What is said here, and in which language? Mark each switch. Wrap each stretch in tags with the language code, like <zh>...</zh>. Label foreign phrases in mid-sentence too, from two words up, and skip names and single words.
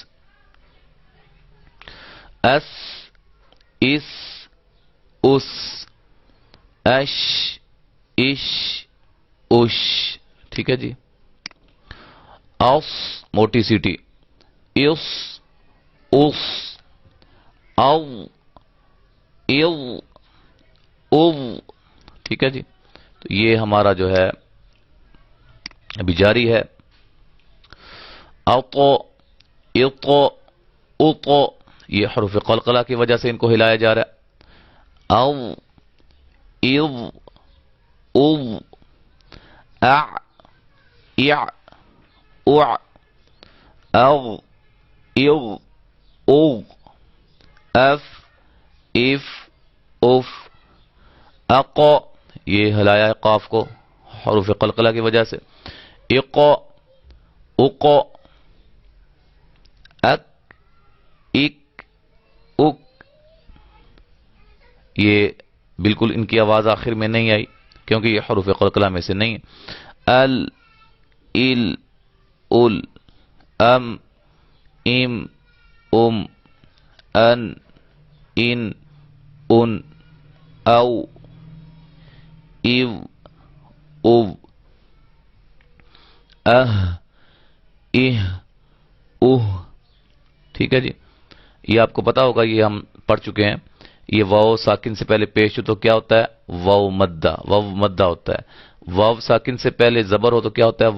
<ar>اس اس اس. اش اش اش.</ar> <ur>ٹھیک ہے جی. اوس موٹی سیٹی.</ur> <ar>اس اس. او ایو او. ٹھیک ہے جی.</ar> <ur>تو یہ ہمارا جو ہے ابھی جاری ہے.</ur> <ar>اوتو ایوتو اوتو،</ar> <ur>یہ حروف قلقلہ کی وجہ سے ان کو ہلایا جا رہا ہے.</ur> <ar>او ایو او. اع اع اع. او ایو او. اف اف اف. اقو،</ar> <ur>یہ ہلایا ہے قاف کو حروف قلقلہ کی وجہ سے.</ur> <ar>اقو اقو. اک اک اک.</ar> <ur>یہ بالکل ان کی آواز آخر میں نہیں آئی کیونکہ یہ حروف قلقلہ میں سے نہیں ہے.</ur> <ar>ال ال ال. ام ام ام. ان ان ان. او ایو او. اہ اوہ.</ar> <ur>ٹھیک ہے جی. یہ آپ کو پتا ہوگا، یہ ہم پڑھ چکے ہیں. یہ واو ساکن سے پہلے پیش ہو تو کیا ہوتا ہے؟ واو مدہ. واو مدہ ہوتا ہے. واو ساکن سے پہلے زبر ہو تو کیا ہوتا ہے؟</ur>